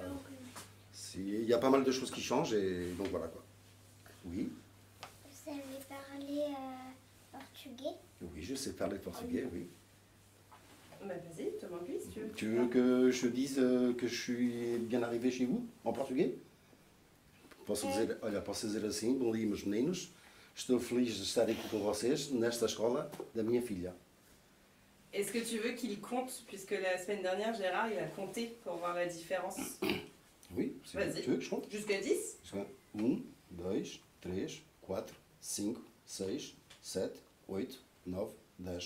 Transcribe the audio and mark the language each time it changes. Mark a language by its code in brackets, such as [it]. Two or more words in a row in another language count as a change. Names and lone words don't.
[fr] Il y a pas mal de choses qui changent et donc voilà quoi. Oui, Vous savez parler portugais? oui, je sais parler portugais, oui. Bah, vas-y, demande-lui si tu veux. Tu veux que je dise que je suis bien arrivé chez vous, en portugais? [pt] Posso dizer assim, bom dia meus meninos, estou feliz de estar aqui com vocês nesta escola da minha filha. [fr] Est-ce que tu veux qu'il compte, puisque la semaine dernière, Gérard, il a compté pour voir la différence? Oui, Vas-y. tu veux que je compte? Jusqu'à 10? 1, 2, 3, 4, 5, 6, 7, 8, 9, 10.